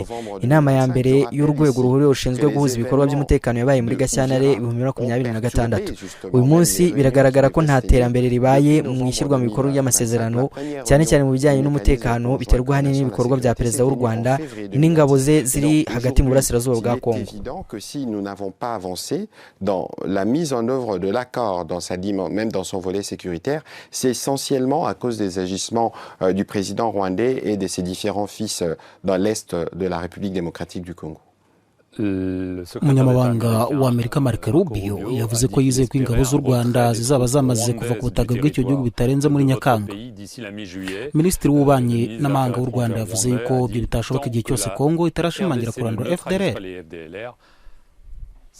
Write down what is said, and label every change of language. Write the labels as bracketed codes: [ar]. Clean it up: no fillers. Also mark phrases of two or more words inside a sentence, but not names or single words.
[rw] Inama ya mbere y'urwego ruhuriweho rushinzwe guhuza ibikorwa by'umutekano yabaye muri Gashyantare 2026. Uyu munsi biragaragara ko nta terambere ribaye mu ishyirwa mu bikorwa by'amasezerano, cyane cyane mu bijyanye n'umutekano biterwa hanini n'ibikorwa bya Perezida w'u Rwanda n'ingabo ze ziri hagati mu burasirazuba bwa Kongo. [fr] C'est évident que si nous n'avons pas avancé dans la mise en œuvre de l'accord, même dans son volet sécuritaire, c'est essentiellement à cause des agissements du président rwandais et de ses différents fils dans l'est de la République démocratique du Congo. [rw] Umunyamabanga wa Amerika Marco Rubio yavuze ko yizeye ko ingabo z'u Rwanda zizaba zamaze kuva ku butaka bw'icyo gihugu bitarenze muri Nyakanga. Minisitiri w'ububanyi n'amahanga w'u Rwanda yavuze yuko ibyo bitashoboka igihe cyose Kongo itarashimangira kurandura FDLR.